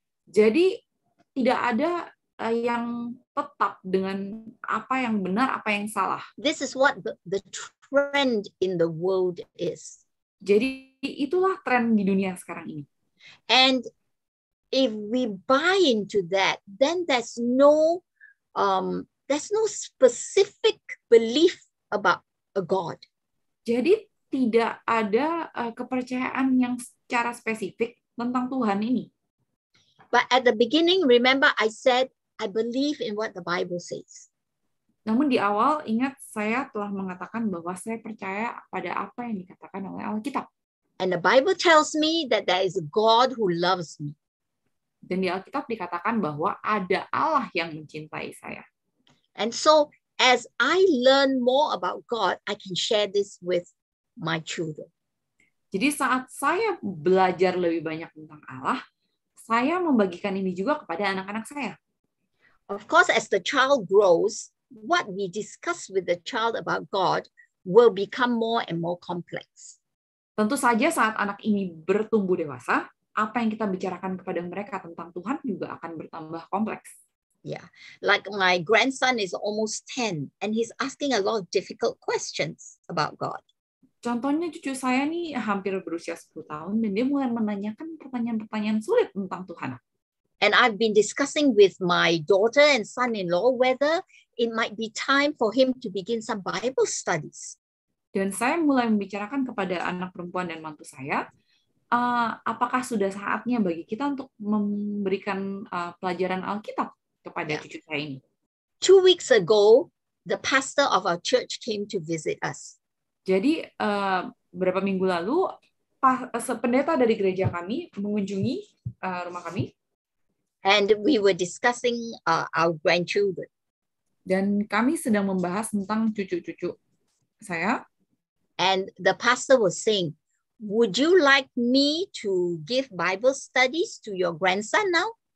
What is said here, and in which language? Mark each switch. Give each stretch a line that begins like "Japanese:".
Indonesian: Jadi tidak ada yang tetap dengan apa yang benar, apa yang salah.
English: This is what the trend in the world is.
Indonesian: Jadi itulah tren di dunia sekarang ini.
English: And if we buy into that, then there's no specific belief about a God.
Indonesian: Jadi tidak ada kepercayaan yang secara spesifik tentang Tuhan ini.
English: But at the beginning, remember I said I believe in what the Bible says.
Indonesian: Namun di awal ingat saya telah mengatakan bahwa saya percaya pada apa yang dikatakan oleh Alkitab.
English: And the Bible tells me that there is a God who loves me.
Indonesian: Dan di Alkitab dikatakan bahwa ada Allah yang mencintai saya.
English: And so as I learn more about God, I can share this with my children.
Indonesian: Jadi saat saya belajar lebih banyak tentang Allah, saya membagikan ini juga kepada anak-anak saya.
English: Of course, as the child grows, what we discuss with the child about God will become more and more complex.
Indonesian: Tentu saja saat anak ini bertumbuh dewasa, apa yang kita bicarakan kepada mereka tentang Tuhan juga akan bertambah kompleks.
English: Yeah, like my grandson is almost 10 and he's asking a lot of difficult questions about God.
Indonesian: Contohnya cucu saya nih hampir berusia 10 tahun dan dia mulai menanyakan pertanyaan-pertanyaan sulit tentang Tuhan.
English: And I've been discussing with my daughter and son-in-law whether it might be time for him to begin some Bible studies.
Indonesian: Dan saya mulai membicarakan kepada anak perempuan dan mantu saya, apakah sudah saatnya bagi kita untuk memberikan pelajaran Alkitab kepada cucu saya ini.
English: 2 weeks ago, the pastor of our church came to visit us.
Indonesian: Jadi beberapa minggu lalu pendeta dari gereja kami mengunjungi rumah kami.
English: And we were discussing our grandchildren.
Indonesian: Dan kami sedang membahas tentang cucu-cucu saya.
English: And the pastor was saying, would you like me to give Bible studies to your grandson now?